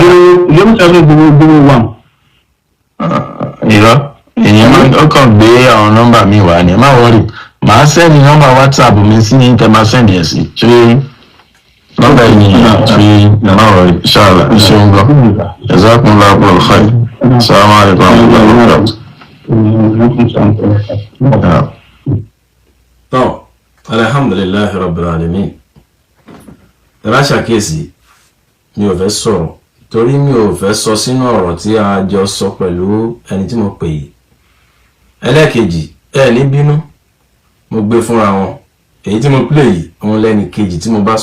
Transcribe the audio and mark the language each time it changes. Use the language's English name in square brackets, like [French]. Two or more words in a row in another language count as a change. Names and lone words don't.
[Yoruba] 0701. irọ́ èyí ó kàn gbé àwọn nọ́mbà mi wá ni ẹ má wọrí màá sẹ́ni nọ́mbà WhatsApp mi sí ní kẹ́ máa sẹ́ndì ẹ̀ sí ṣé nọ́mbà ènìyàn ṣe má wọrí ṣáàlà iṣẹ́ ń gbọ́ [Arabic] جزاكم الله خيرا السلام عليكم ورحمة الله وبركاته. [Yoruba] tọ́ [Arabic] الحمد لله رب العالمين [Yoruba] ẹ̀rá ṣàkíyèsí mi ò fẹ́ sọ̀rọ̀ torí mi ò fẹ́ sọ sínú ọ̀rọ̀ tí a jọ sọ pẹ̀lú ẹni tí mo pè yìí ẹlẹ́ẹ̀kejì ẹ ní bínú mo gbé fúnra wọn èyí tí mo play yìí òun lẹ́ni kejì tí mo bá